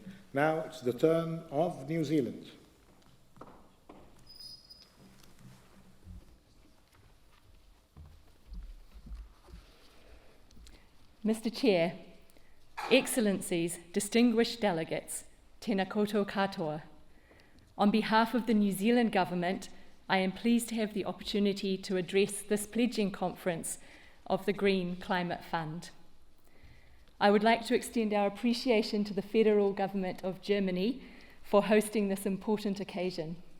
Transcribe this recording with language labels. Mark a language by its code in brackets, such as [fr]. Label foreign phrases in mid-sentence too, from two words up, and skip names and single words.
[en] Now it's the turn of New Zealand. Mr. Chair, Excellencies, distinguished delegates, [mi] tēnā koutou katoa. [en] On behalf of the New Zealand Government, I am pleased to have the opportunity to address this pledging conference of the Green Climate Fund. I would like to extend our appreciation to the Federal Government of Germany for hosting this important occasion.